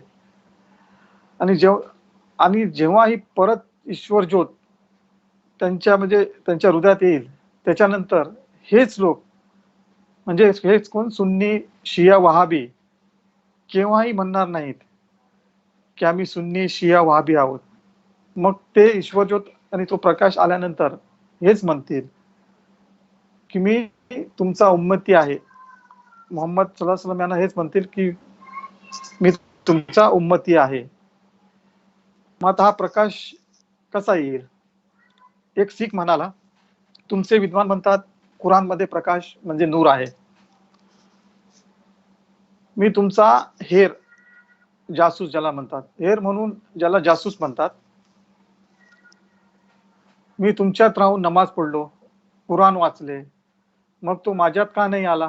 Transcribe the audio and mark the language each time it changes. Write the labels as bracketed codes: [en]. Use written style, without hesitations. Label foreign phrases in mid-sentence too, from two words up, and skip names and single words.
[mr] आणि जेव्हा ही परत ईश्वर ज्योत त्यांच्या हृदयात येईल त्याच्यानंतर हेच लोक म्हणजे हेच कोण? सुन्नी, शिया, वहाबी केव्हाही म्हणणार नाहीत की आम्ही सुन्नी, शिया, वहाबी आहोत. मग ते ईश्वर ज्योत आणि तो प्रकाश आल्यानंतर हेच म्हणतील की मी तुमचा उम्मती आहे. मोहम्मद [ar] صلى الله عليه وسلم [mr] यांना हेच म्हणतील की मी तुमचा उम्मती आहे. मग आता हा प्रकाश कसा येईल? एक शीख म्हणाला, तुमचे विद्वान म्हणतात कुराणमध्ये प्रकाश म्हणजे नूर आहे. मी तुमचा हेर, जासूस ज्याला म्हणतात, हेर म्हणून ज्याला जासूस म्हणतात, मी तुमच्यात राहून नमाज पढलो, कुराण वाचले, मग तो माझ्यात का नाही आला?